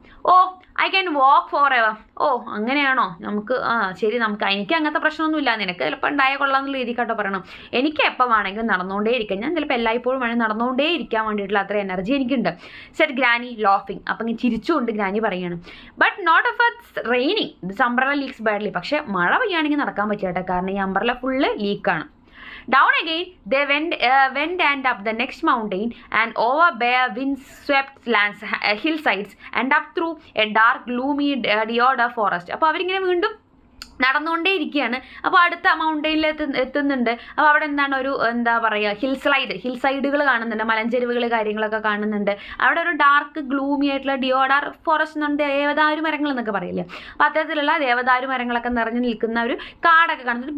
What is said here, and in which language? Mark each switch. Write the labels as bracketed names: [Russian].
[English] Oh I can walk forever. [Malayalam] ഓ അങ്ങനെയാണോ, നമുക്ക് ശരി, നമുക്ക് എനിക്ക് അങ്ങനത്തെ പ്രശ്നമൊന്നുമില്ല, നിനക്ക് ചിലപ്പോൾ ഉണ്ടായ കൊള്ളാമെന്നുള്ള രീതിക്കാട്ടോ പറയണം. എനിക്ക് എപ്പോൾ വേണമെങ്കിലും നടന്നുകൊണ്ടേ ഇരിക്കാം, ഞാൻ ചിലപ്പോൾ എല്ലായ്പ്പോഴും വേണമെങ്കിൽ നടന്നുകൊണ്ടേ ഇരിക്കാൻ വേണ്ടിയിട്ടുള്ള അത്ര എനർജി എനിക്കുണ്ട്. [English] Set granny ലോഫിങ്. [Malayalam] അപ്പം ഇങ്ങനെ ചിരിച്ചുകൊണ്ട് ഗ്രാനി പറയുകയാണ്. [English] But not if it's raining this umbrella leaks badly. [Malayalam] പക്ഷേ മഴ പെയ്യുകയാണെങ്കിൽ നടക്കാൻ പറ്റിയാട്ടെ, കാരണം ഈ umbrella full ലീക്കാണ്. [English] Down again, they went and up the next mountain and over bare wind-swept lands, hillsides and up through a dark, gloomy deodar forest. [Malayalam] അപ്പോൾ അവരിങ്ങനെ വീണ്ടും നടന്നുകൊണ്ടേ ഇരിക്കുകയാണ്. അപ്പോൾ അടുത്ത മൗണ്ടെയിനിൽ എത്തുന്നുണ്ട്. അപ്പോൾ അവിടെ എന്താണ് ഒരു എന്താ പറയുക ഹിൽ സൈഡുകൾ കാണുന്നുണ്ട്, മലഞ്ചെരുവുകൾ കാര്യങ്ങളൊക്കെ കാണുന്നുണ്ട്. അവിടെ ഒരു ഡാർക്ക് ഗ്ലൂമി ആയിട്ടുള്ള ഡിയോഡാർ ഫോറസ്റ്റ് എന്നുണ്ട്, ദേവദാരു മരങ്ങൾ എന്നൊക്കെ പറയില്ലേ. അപ്പോൾ അത്തരത്തിലുള്ള ദേവദാരു മരങ്ങളൊക്കെ നിറഞ്ഞു നിൽക്കുന്ന ഒരു കാടൊക്കെ കാണുന്നുണ്ട്.